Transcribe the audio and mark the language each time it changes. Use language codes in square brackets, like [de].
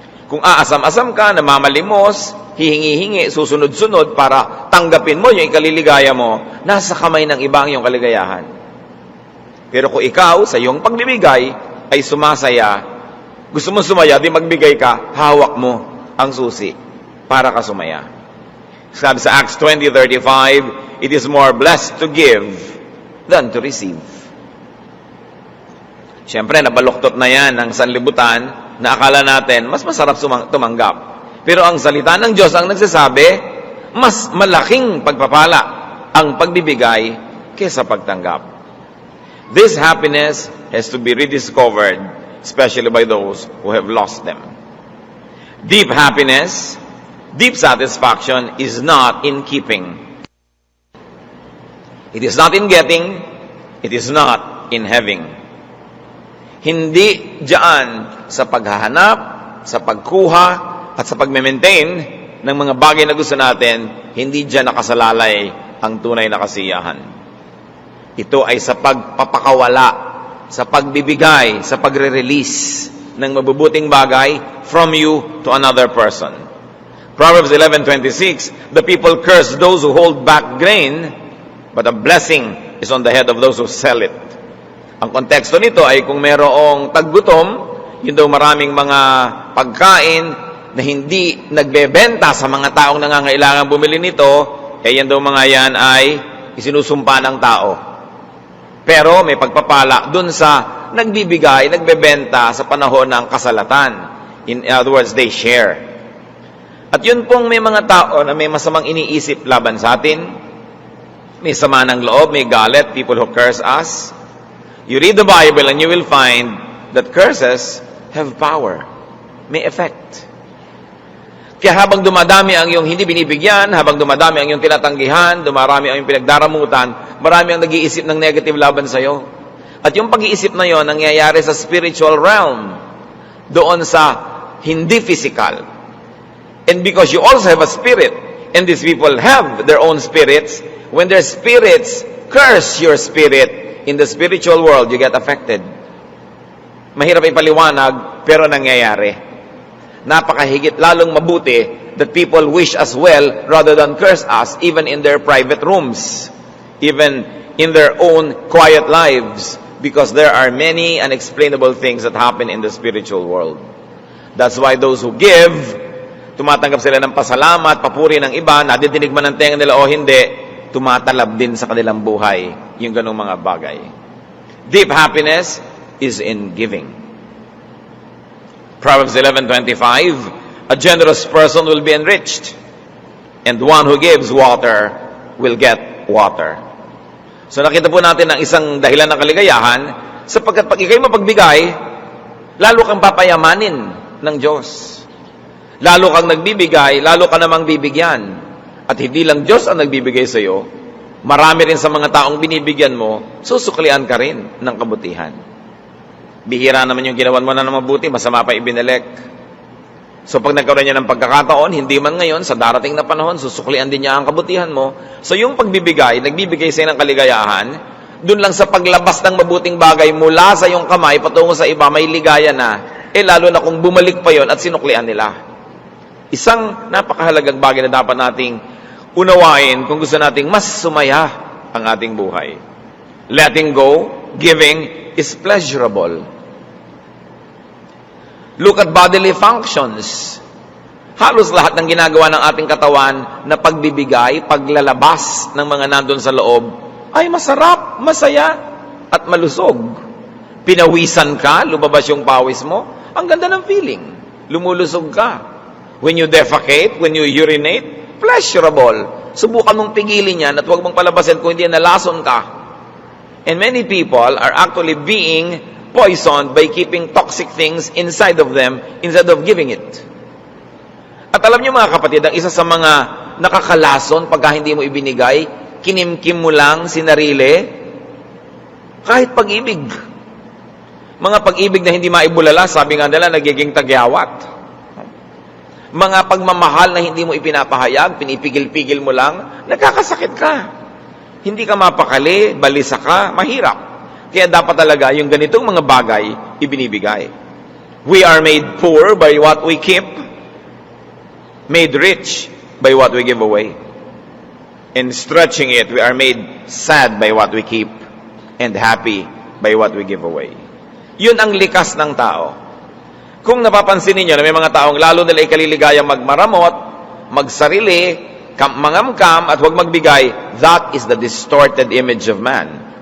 [tl] Kung aasam-asam ka, namamalimos, hihingi-hingi, susunod-sunod para tanggapin mo yung ikaliligaya mo, nasa kamay ng iba ang iyong kaligayahan. Pero kung ikaw, sa iyong pagbibigay, ay sumasaya, gusto mo sumaya, di magbigay ka, hawak mo ang susi para ka sumaya. Sabi sa [en] Acts 20:35, it is more blessed to give than to receive. [tl] Siyempre, nabaluktot na yan ng sanlibutan na akala natin, mas masarap tumanggap. Pero ang salita ng Diyos ang nagsasabi, mas malaking pagpapala ang pagbibigay kaysa pagtanggap. [en] This happiness has to be rediscovered, especially by those who have lost them. Deep happiness, deep satisfaction is not in keeping. It is not in getting, it is not in having. [tl] Hindi diyan sa paghahanap, sa pagkuha, at sa pag-maintain ng mga bagay na gusto natin, hindi diyan nakasalalay ang tunay na kasiyahan. Ito ay sa pagpapakawala, sa pagbibigay, sa pagre-release ng mabubuting bagay [en] from you to another person. Proverbs 11:26, the people curse those who hold back grain, but a blessing is on the head of those who sell it. [tl] Ang konteksto nito ay kung merong taggutom, yun daw maraming mga pagkain na hindi nagbebenta sa mga taong nangangailangan bumili nito, yan daw mga yan ay isinusumpa ng tao. Pero may pagpapala dun sa nagbibigay, nagbebenta sa panahon ng kasalatan. [en] In other words, they share. [tl] At yun pong may mga tao na may masamang iniisip laban sa atin, may sama ng loob, may galit, [en] people who curse us. You read the Bible and you will find that curses have power, [tl] may effect. Kaya habang dumadami ang iyong hindi binibigyan, habang dumadami ang iyong tinatanggihan, dumarami ang iyong pinagdaramutan, marami ang nag-iisip ng negative laban sa iyo. At yung pag-iisip na yon nangyayari sa spiritual realm, doon sa hindi physical. [en] And because you also have a spirit, and these people have their own spirits, when their spirits curse your spirit in the spiritual world, you get affected. [tl] Mahirap ipaliwanag, pero nangyayari. Napakahigit lalong mabuti [en] that people wish us well rather than curse us even in their private rooms, even in their own quiet lives, because there are many unexplainable things that happen in the spiritual world. That's why those who give, [tl] tumatanggap sila ng pasalamat, papuri ng iba, nadidinig man ang tenga nila o hindi, tumatalab din sa kanilang buhay yung ganung mga bagay. [en] Deep happiness is in giving. Proverbs 11:25, a generous person will be enriched, and one who gives water will get water. [tl] So nakita po natin ang isang dahilan ng kaligayahan, sapagkat pag ikay mapagbigay, lalo kang papayamanin ng Diyos. Lalo kang nagbibigay, lalo ka namang bibigyan. At hindi lang Diyos ang nagbibigay sa iyo, marami rin sa mga taong binibigyan mo, susuklian ka rin ng kabutihan. Bihira naman yung ginawan mo na ng mabuti, masama pa ibinalik. So pag nagkaroon niya ng pagkakataon, hindi man ngayon, sa darating na panahon, susuklian din niya ang kabutihan mo. So yung pagbibigay, nagbibigay sa'yo ng kaligayahan, dun lang sa paglabas ng mabuting bagay mula sa iyong kamay, patungo sa iba, may ligaya na. Lalo na kung bumalik pa yon at sinuklian nila. Isang napakahalagang bagay na dapat nating unawain kung gusto nating mas sumaya ang ating buhay. [en] Letting go, giving, is pleasurable. Look at bodily functions. [tl] Halos lahat ng ginagawa ng ating katawan na pagbibigay, paglalabas ng mga nandun sa loob, ay masarap, masaya, at malusog. Pinawisan ka, lumabas yung pawis mo. Ang ganda ng feeling. Lumulusog ka. [en] When you defecate, when you urinate, pleasurable. [tl] Subukan mong pigilin yan at huwag mong palabasin kung hindi nalason ka. [en] And many people are actually being poisoned by keeping toxic things inside of them instead of giving it. [tl] At alam niyo mga kapatid, ang isa sa mga nakakalason pagka hindi mo ibinigay, kinimkim mo lang sinarili, kahit pag-ibig. Mga pag-ibig na hindi maibulala, sabi nga nila, nagiging tagyawat. Mga pagmamahal na hindi mo ipinapahayag, pinipigil-pigil mo lang, nagkakasakit ka. Hindi ka mapakali, balisa ka, mahirap. Kaya dapat talaga yung ganitong mga bagay, ibinibigay. [en] We are made poor by what we keep, made rich by what we give away. In stretching it, we are made sad by what we keep, and happy by what we give away. [tl] Yun ang likas ng tao. Kung napapansin niyo na may mga taong lalo nila ikaliligayang magmaramot, magsarili, mangamkam, at huwag magbigay, [en] that is the distorted image of man.